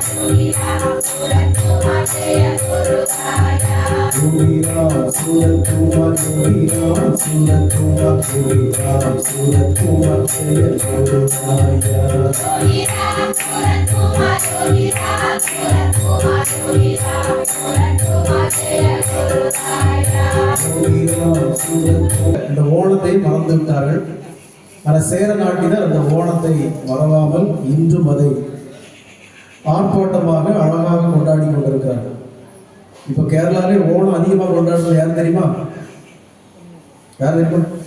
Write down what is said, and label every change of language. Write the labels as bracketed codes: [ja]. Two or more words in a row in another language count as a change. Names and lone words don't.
[ta] Yogiram Surakumar Jaya Guruvaya Yogiram Surakumar Yogiram Surakumar Yogiram Surakumar Jaya Guruvaya Yogiram Surakumar Yogiram Surakumar Yogiram Surakumar Jaya Guruvaya Yogiram Surakumar. இந்த ஓணத்தை மறந்து விட்டார்கள். ஆனால் சேர நாட்டினர் அந்த ஓணத்தை மறவாமல் இன்றும் அதை ஆர்ப்பாட்டமாக அழகாக கொண்டாடி கொண்டிருக்கிறார்கள். இப்போ கேரளாலே ஓணம் அதிகமாக கொண்டாடுறது யார் தெரியுமா? யார் தெரியுமா?